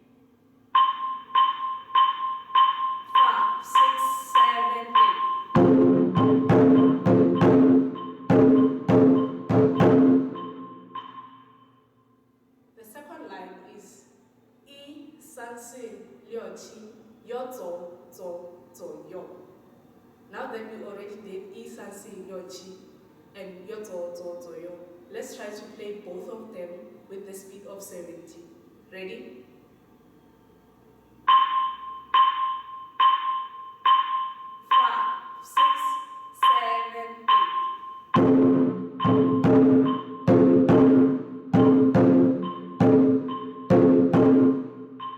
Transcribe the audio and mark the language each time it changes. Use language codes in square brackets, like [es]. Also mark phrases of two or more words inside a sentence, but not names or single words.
[en] 5, 6, 7, 8. The second line is 1、3、4、6、7 [yue] 右左左左右. [en] Now that we already did 1、3、4、6、7 and [yue] 右左左左右, [en] let's try to play both of them with the speed of 70. Ready? 5, 6, 7, 8.